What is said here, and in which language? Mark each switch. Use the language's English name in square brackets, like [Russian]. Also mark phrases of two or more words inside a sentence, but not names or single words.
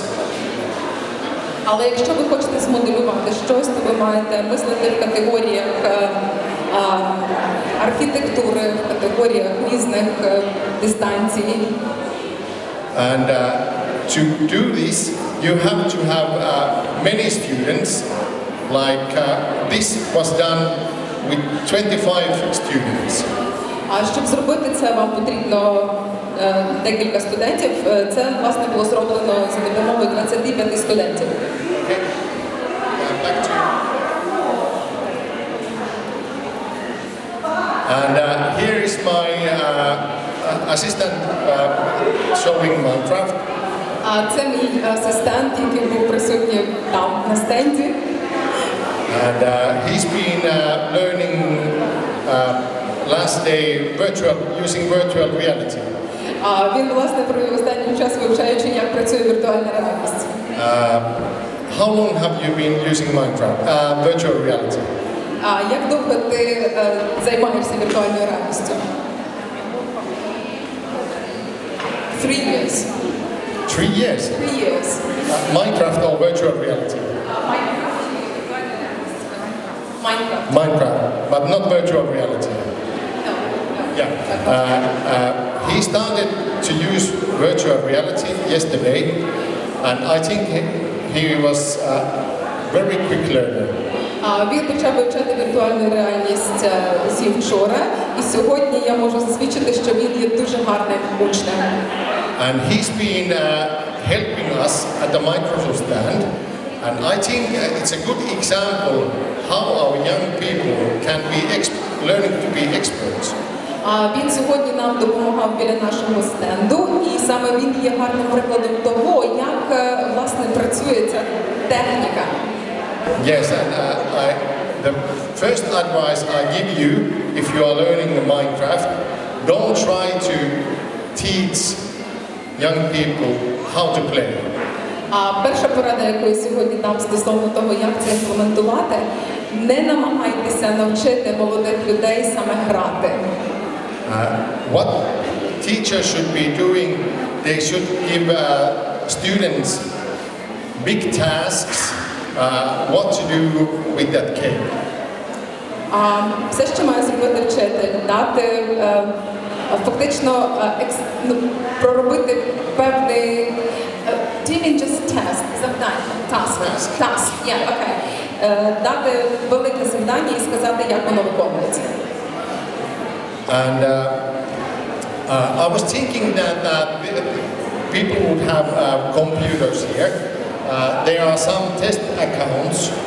[Ukrainian] Але якщо ви хочете змоделювати щось, то ви маєте мислити в категоріях архітектури, в категоріях різних дистанцій. [English] And to do this, you have to have many students. Like this was done with 25 students. [Ukrainian] А щоб зробити це, вам потрібно декілька студентів. Це, власне, було зроблено за допомогою 25 студентів. [English] Okay. Back to you. And here is my assistant showing Minecraft. [Ukrainian] Це мій асистент, який був присутній там на стенді. [English] And he's been learning last day using virtual reality. [Ukrainian] Він, власне, провів останній час, вивчаючи, як працює віртуальна реальність. [English] How long have you been using Minecraft, virtual reality? [Ukrainian] Як довго ти займаєшся віртуальною реальністю? [English] 3 years. 3 years? 3 years. Minecraft or virtual reality? Minecraft, but not virtual reality. No. Yeah. He started to use virtual reality yesterday, and I think he was a very quick learner. [Ukrainian] Він почав вивчати віртуальну реальність зі вчора, і сьогодні я можу засвідчити, що він є дуже гарним учнем. [English] And he's been helping us at the Microsoft stand, and I think it's a good example how our young people can be learning to be experts. [Ukrainian] Він сьогодні нам допомагав біля нашого стенду, і саме він є гарним прикладом того, як, власне, працює ця техніка. [English] Yes, and the first advice I give you, if you are learning the Minecraft, don't try to teach young people how to play. [Ukrainian] Перша порада, яку я сьогодні дам стосовно того, як це імплементувати, не намагайтеся навчити молодих людей саме грати. [English] What teachers should be doing, they should give students big tasks, what to do with that cake. [Ukrainian] Все, що має зробити вчитель, дати фактично проробити певний [English] just test, [Ukrainian] завдання, task, дати велике завдання і сказати, як воно виконується. [English] And I was thinking that people would have computers here. There are some test accounts.